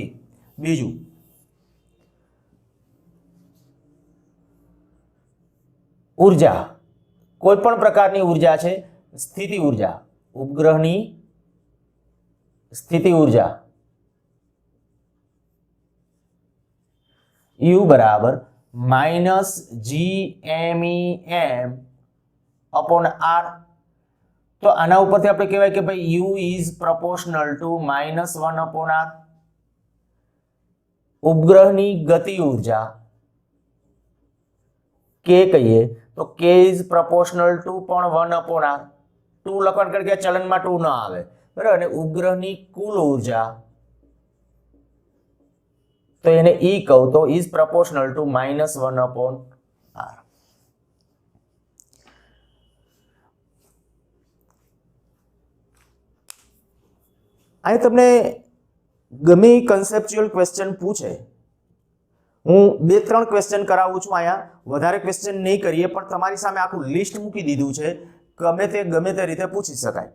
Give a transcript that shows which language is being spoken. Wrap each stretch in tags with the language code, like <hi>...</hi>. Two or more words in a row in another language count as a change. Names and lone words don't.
<gu>બીજું, ઉર્જા, કોઈ પણ પ્રકારની ઉર્જા છે, સ્થિતિ ઉર્જા, ઉપગ્રહની સ્થિતિ ઉર્જા U બરાબર -gmem/r। તો આના ઉપરથી આપણે કહેવાય કે ભાઈ</gu> <en>U is proportional to</en> <gu>-1/r। ઉપગ્રહની ગતિ ઉર્જા K કહીએ તો</gu> <en>K is proportional to</en> <gu>પણ 1/r। ટુ લખવાનું કારણ કે ચલનમાં ટુ ન આવે બરાબર. અને ઉપગ્રહની કુલ ઉર્જા તો એને ઈ કહું તો</gu> <en>is proportional to</en> <gu>-1/r. અહીં તમને ગમે</gu> <en>conceptual question</en> <gu>પૂછે, હું 2-3 ક્વેશ્ચન કરાવું છું અહીંયા, વધારે ક્વેશ્ચન નહીં કરીએ, પણ તમારી સામે આખું લિસ્ટ મૂકી દીધું છે, ગમે તે રીતે પૂછી શકાય.</gu>